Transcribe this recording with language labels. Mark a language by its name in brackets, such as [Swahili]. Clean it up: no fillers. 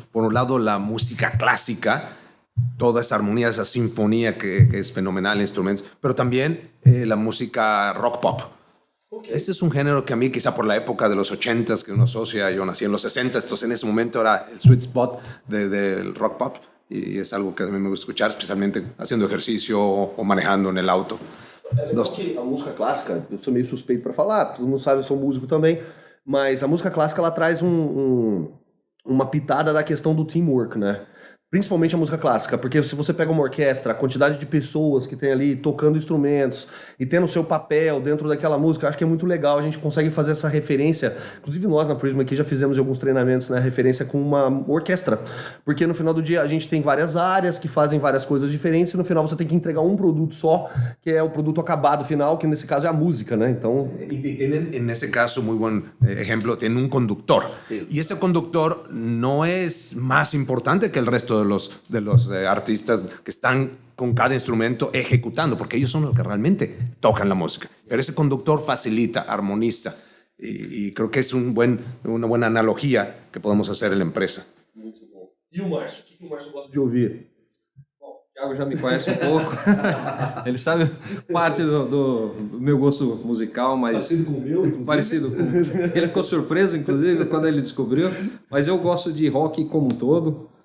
[Spanish] Por un lado, la música clásica, toda esa armonía, esa sinfonía que es fenomenal en instrumentos, pero también la música rock pop. Okay. Ese es un género que a mí, quizá por la época de los 80s que uno asocia, yo nací en los 60s, entonces en ese momento era el sweet spot del rock pop. y es algo que a mí me gusta escuchar, especialmente haciendo ejercicio o manejando en el auto. [Portuguese] É legal que a música clássica, eu sou meio suspeito para falar, todo mundo sabe, eu sou músico também, mas a música clássica ela traz uma pitada da questão do teamwork, né? Principalmente a música clássica, porque se você pega uma orquestra, a quantidade de pessoas que tem ali tocando instrumentos e tendo o seu papel dentro daquela música, eu acho que é muito legal, a gente consegue fazer essa referência, inclusive nós na Prisma aqui já fizemos alguns treinamentos, né, referência com uma orquestra, porque no final do dia a gente tem várias áreas que fazem várias coisas diferentes e no final você tem que entregar um produto só, que é o produto acabado final, que nesse caso é a música, né, então... [Spanish] Y tienen, en ese caso, muy buen ejemplo, tienen un conductor. Sí. Y ese conductor no es más importante que el resto de los artistas que están con cada instrumento ejecutando, porque ellos son los que realmente tocan la música. Pero ese conductor facilita, armoniza, y creo que es una buena analogía que podemos hacer en la empresa. [Portuguese] Muito bom. E o Márcio? O que o Márcio gosta de ouvir? O Thiago já me conhece um pouco. Ele sabe parte do meu gosto musical, mas... Parecido com o meu, inclusive. Parecido com... Ele ficou surpreso, inclusive, quando ele descobriu. Mas eu gosto de rock como um todo.